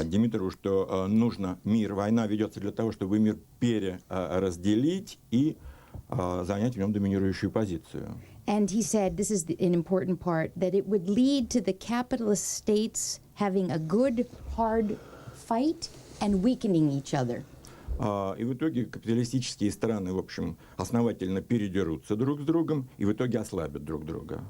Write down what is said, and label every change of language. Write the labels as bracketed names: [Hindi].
[Russian] Димитрову, что нужно мир, война ведется для того, чтобы мир переразделить и занять в нем доминирующую позицию. [English] And he said, this is an important part, that it would lead to the capitalist states having a good, hard fight and weakening each other. [Russian] И в итоге капиталистические страны, в общем, основательно передерутся друг с другом и в итоге ослабят друг друга.